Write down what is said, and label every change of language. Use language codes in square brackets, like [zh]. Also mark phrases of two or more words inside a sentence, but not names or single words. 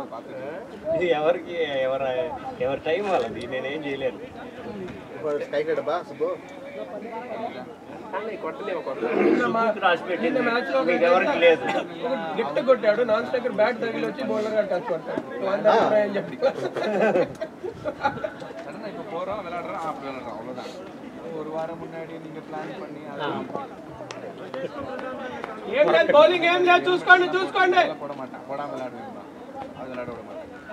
[te] ఇది ఎవరికి ఎవరి టైం వాళ్ళది, నేనేం చేయలేను. స్కై డబ్బా సుబ్బు రాసి పెట్టింది మీకు ఎవరికి లేదు. గిఫ్ట్ కొట్టాడు [en] non striker [te] బ్యాట్ తగిలి వచ్చి బౌలర్ గా టచ్ కొట్టాడు అని చెప్పి [ta] இப்போ போறோம் விளையாடுறோம் ஆஃப் விளையாடுறோம் அவ்வளவுதான் ஒரு வாரம் முன்னாடி நீங்க பிளான் பண்ணி [te] ఏం లేదు బౌలింగ్ ఏం లేదు చూసుకోండి [ta] போட மாட்டான் போடாம விளையாடுவேன் அது விளையாட விட மாட்டேன்